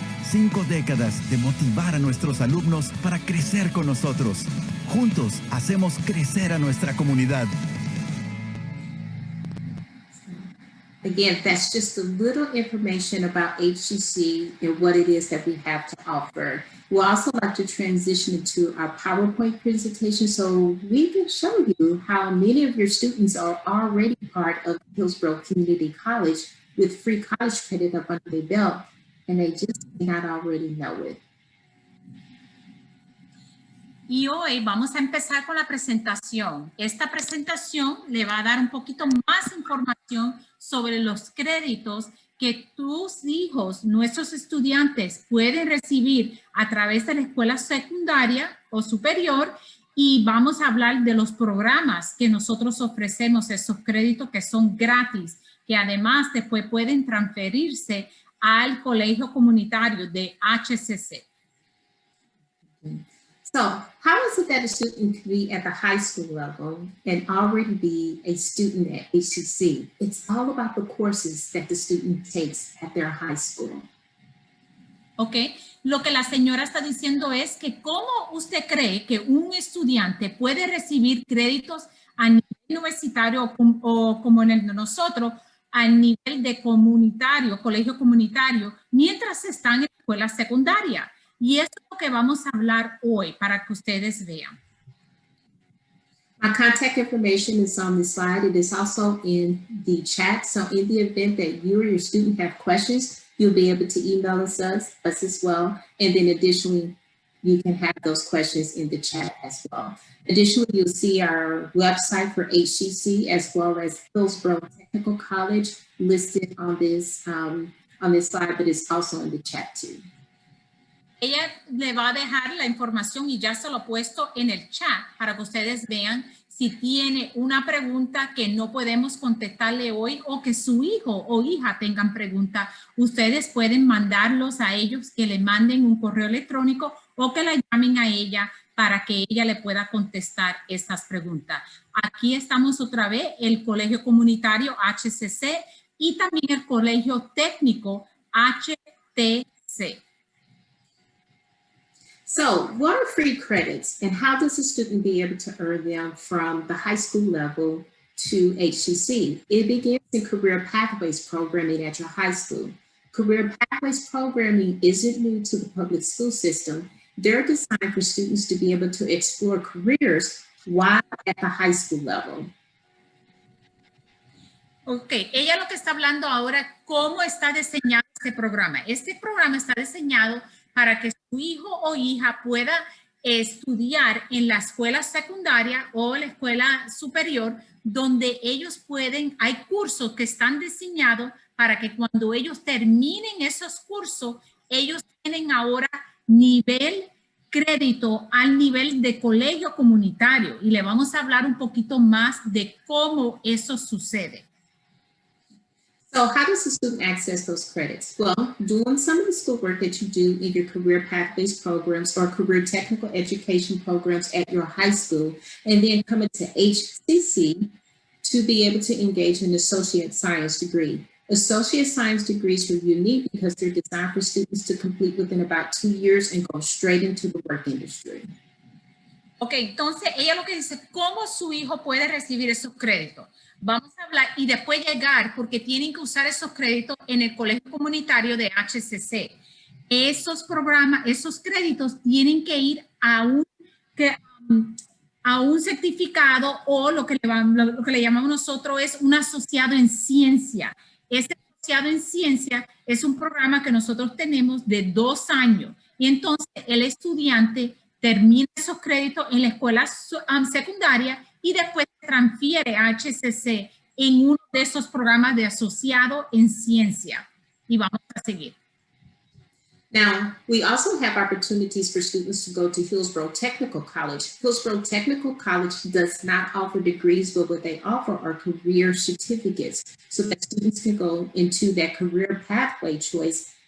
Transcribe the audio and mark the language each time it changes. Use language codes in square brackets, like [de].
[es] 5 décadas de motivar a nuestros alumnos para crecer con nosotros. Juntos hacemos crecer a nuestra comunidad. [en] Again, that's just a little information about HCC and what it is that we have to offer. We'll also like to transition into our PowerPoint presentation so we can show you how many of your students are already part of Hillsborough Community College with free college credit up under their belt, and they just may not already know it. [es] Y hoy vamos a empezar con la presentación. Esta presentación le va a dar un poquito más información sobre los créditos que tus hijos, nuestros estudiantes, pueden recibir a través de la escuela secundaria o superior, y vamos a hablar de los programas que nosotros ofrecemos, esos créditos que son gratis, que además después pueden transferirse al colegio comunitario de HCC. [en] So how is it that a student can be at the high school level and already be a student at HCC? It's all about the courses that the student takes at their high school. ¿Ok? [es] Lo que la señora está diciendo es que cómo usted cree que un estudiante puede recibir créditos a nivel universitario o como en el de nosotros, a nivel de comunitario, colegio comunitario, mientras están en la escuela secundaria. Y eso es lo que vamos a hablar hoy para que ustedes vean. [en] My contact information is on the slide. It is also in the chat. So in the event that you or your student have questions, you'll be able to email us as well. And then additionally, you can have those questions in the chat as well. Additionally, you'll see our website for HCC as well as Hillsborough Technical College listed on this slide, but it's also in the chat too. [es] Ella le va a dejar la información y ya se lo he puesto en el chat para que ustedes vean si tiene una pregunta que no podemos contestarle hoy o que su hijo o hija tengan pregunta. Ustedes pueden mandarlos a ellos, que le manden un correo electrónico o que la llamen a ella para que ella le pueda contestar estas preguntas. Aquí estamos otra vez, el Colegio Comunitario HCC y también el Colegio Técnico HTC. [en] So what are free credits and how does a student be able to earn them from the high school level to HCC? It begins in Career Pathways programming at your high school. Career Pathways programming isn't new to the public school system. They're designed for students to be able to explore careers while at the high school level. [es] Ok, ella lo que está hablando ahora, cómo está diseñado este programa. Este programa está diseñado para que su hijo o hija pueda estudiar en la escuela secundaria o la escuela superior, donde ellos pueden, hay cursos que están diseñados para que cuando ellos terminen esos cursos, ellos tienen ahora nivel crédito al nivel de colegio comunitario. Y le vamos a hablar un poquito más de cómo eso sucede. [en] So how does the student access those credits? Well, doing some of the schoolwork that you do in your career pathways programs or career technical education programs at your high school, and then coming to HCC to be able to engage in an associate science degree. Associate science degrees are unique because they're designed for students to complete within about 2 years and go straight into the work industry. [es] Ok, entonces ella lo que dice, ¿cómo su hijo puede recibir esos créditos? Vamos a hablar y después llegar, porque tienen que usar esos créditos en el colegio comunitario de HCC. Esos programas, esos créditos tienen que ir a un certificado o lo que le llamamos nosotros es un asociado en ciencia. Ese asociado en ciencia es un programa que nosotros tenemos de 2 años y entonces el estudiante termina esos créditos en la escuela secundaria y después transfiere a HCC en uno de esos programas de asociado en ciencia. Y vamos a seguir. [en] Now, we also have opportunities for students to go to Hillsborough Technical College. Hillsborough Technical College does not offer degrees, but what they offer are career certificates so that students can go into that career pathway choice.